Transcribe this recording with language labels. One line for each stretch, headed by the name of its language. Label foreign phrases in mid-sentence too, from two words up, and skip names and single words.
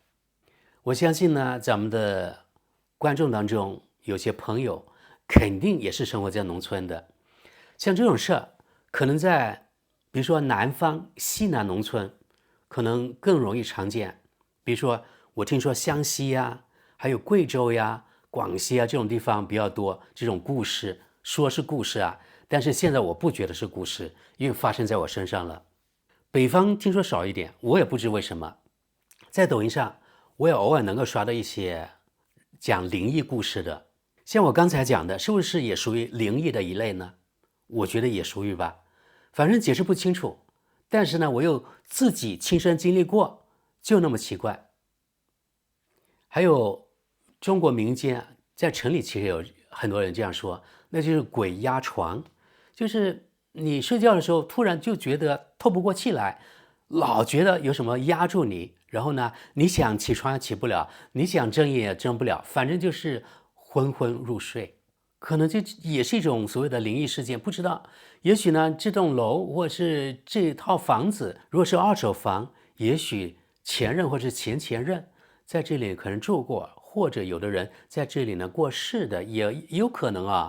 Chinese: 我相信呢，咱們的觀眾當中有些朋友肯定也是生活在農村的，像這種事兒，可能在比如說南方西南農村可能更容易常見，比如說我聽說湘西呀，還有貴州呀、廣西啊這種地方比較多這種故事，說是故事啊，但是現在我不覺得是故事，因為發生在我身上了。北方聽說少一點，我也不知為什麼。在抖音上我也偶爾能夠刷到一些講靈異故事的，像我剛才講的，是不是也屬於靈異的一類呢？我覺得也屬於吧。反正解釋不清楚，但是呢，我又自己親身經歷過，就那麼奇怪。還有中國民間在城裡其實有很多人這樣說，那就是鬼壓床，就是你睡覺的時候突然就覺得透不過氣來，老覺得有什麼壓住你，然後呢，你想起床也起不了，你想睜也睜不了，反正就是昏昏入睡。可能这也是一種所謂的靈異事件，不知道。也許呢，這棟樓或是這套房子，如果是二手房，也許前任或是前前任在這裡可能住過，或者有的人在這裡呢過世的，也有可能啊。